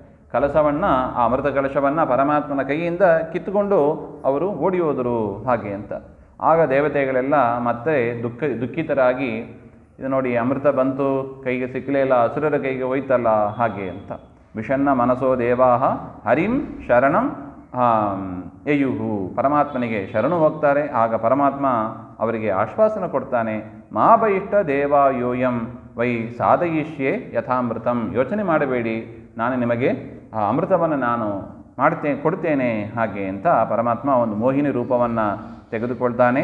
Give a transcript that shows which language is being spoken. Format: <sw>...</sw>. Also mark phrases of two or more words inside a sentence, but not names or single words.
<kn>ಕಲಶವನ್ನು, ಆ ಅಮೃತ ಕಲಶವನ್ನು ಪರಮಾತ್ಮನ ಕೈಯಿಂದ ಕಿತ್ತುಕೊಂಡು ಅವರು ಓಡಿ ಹೋದರು ಹಾಗೆ ಅಂತ. ಆಗ ದೇವತೆಗಳೆಲ್ಲ ಮತ್ತೆ ದುಃಖಿತರಾಗಿ, ಇದು ನೋಡಿ ಅಮೃತ ಬಂತು, ಕೈಗೆ ಸಿಕ್ಕಲೇ ಇಲ್ಲ, ಅಸುರರ ಕೈಗೆ ಹೋಯ್ತಲ್ಲ ಹಾಗೆ ಅಂತ.</kn> <sa>ವಿಷಣ್ಣ ಮನಸೋ ದೇವಾಹ ಹರಿಂ ಶರಣಂ ಯಯುಹು,</sa> <kn>ಪರಮಾತ್ಮನಿಗೆ ಶರಣು ಹೋಗ್ತಾರೆ. ಆಗ ಪರಮಾತ್ಮ ಅವರಿಗೆ ಆಶ್ವಾಸನ ಕೊಡ್ತಾನೆ,</kn> <sa>ಮಾ ಬಯಿಷ್ಠ ದೇವಾ ಯೋಯಂ ವೈ ಸಾಧಯಿಷ್ಯೆ ಯಥಾಮೃತಂ,</sa> <kn>ಯೋಚನೆ ಮಾಡಬೇಡಿ, ನಾನು ನಿಮಗೆ ಆ ಅಮೃತವನ್ನು ನಾನು ಕೊಡ್ತೇನೆ ಹಾಗೆ ಅಂತ ಪರಮಾತ್ಮ ಒಂದು ಮೋಹಿನಿ ರೂಪವನ್ನು ತೆಗೆದುಕೊಳ್ತಾನೆ.</kn>